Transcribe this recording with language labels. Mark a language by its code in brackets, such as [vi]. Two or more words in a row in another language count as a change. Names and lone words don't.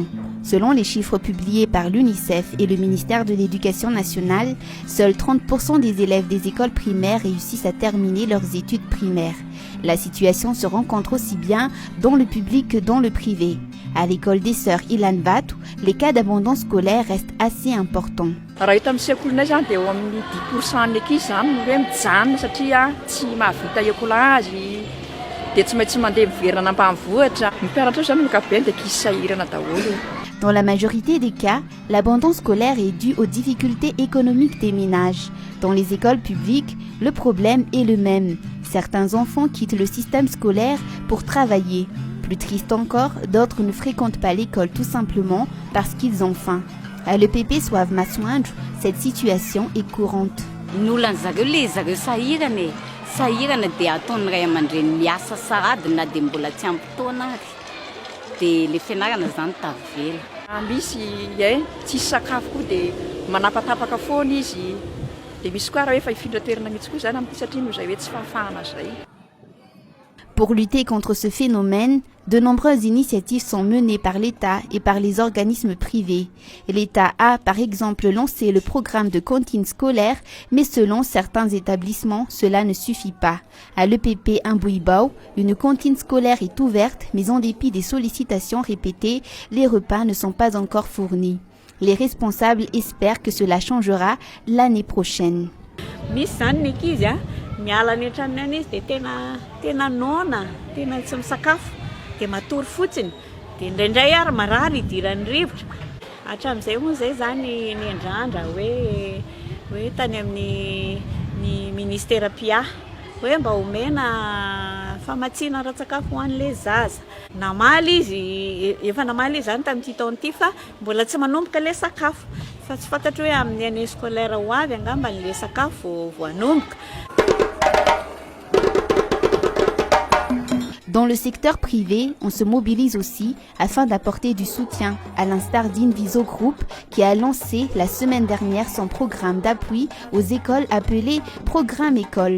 [fr] Selon les chiffres publiés par l'UNICEF et le ministère de l'Éducation nationale, seuls 30% des élèves des écoles primaires réussissent à terminer leurs études primaires. La situation se rencontre aussi bien dans le public que dans le privé. À l'école des sœurs Ilan Vato, les cas d'abandon scolaire restent assez importants. [mg] Raha hita amin'ny sekolinay zany dia eo amin'ny 10% ny ankizy zany no hoe mijanona satria tsy mahavita écolazy dia tsy maintsy mandeha miverina ambanivohitra. Ny mpianatra zany ny ankapobeny dia ankizy sahirana daholo. [fr] Dans la majorité des cas, l'abandon scolaire est dû aux difficultés économiques des ménages. Dans les écoles publiques, le problème est le même. Certains enfants quittent le système scolaire pour travailler. Plus triste encore, d'autres ne fréquentent pas l'école tout simplement parce qu'ils ont faim. À l'EPP Soave Masoandro, cette situation est courante. [mg] Sahirana dia ataon'ny ray aman-dreny miasa sahady na dia mbola tsy ampy taona ary dia le fianarana zany tavela. Misy tsisy sakafo koa dia manapatapaka foana izy dia misy koa raha efa hifindra toerana mihitsy koa zany amin'ny satria noho izay hoe tsy fahafahana zay. [fr] Pour lutter contre ce phénomène, de nombreuses initiatives sont menées par l'État et par les organismes privés. L'État a, par exemple, lancé le programme de cantine scolaire, mais selon certains établissements, cela ne suffit pas. À l'EPP Mbouibao, une cantine scolaire est ouverte, mais en dépit des sollicitations répétées, les repas ne sont pas encore fournis. Les responsables espèrent que cela changera l'année prochaine. [mg] Miala ny antranony any izy dia tena nona, tena tsy misakafo, dia matory fotsiny, dia indraindray ary marary idiran'ny rivotra. Hatramin'izay moa zay zany ny andrandra hoe tany amin'ny ny ministera PIA hoe mba omena famatsiana ara-tsakafo ho an'ilay zaza. Namaly izy, efa namaly izy zany tamin'ity taona ity fa mbola tsy manomboka ilay sakafo. Fa tsy fantatro hoe amin'ny [fr] année scolaire [mg] ho avy angamba ilay sakafo vao hanomboka. [fr] Dans le secteur privé, on se mobilise aussi afin d'apporter du soutien, à l'instar d'Inviso Group qui a lancé la semaine dernière son programme d'appui aux écoles appelé Programme École.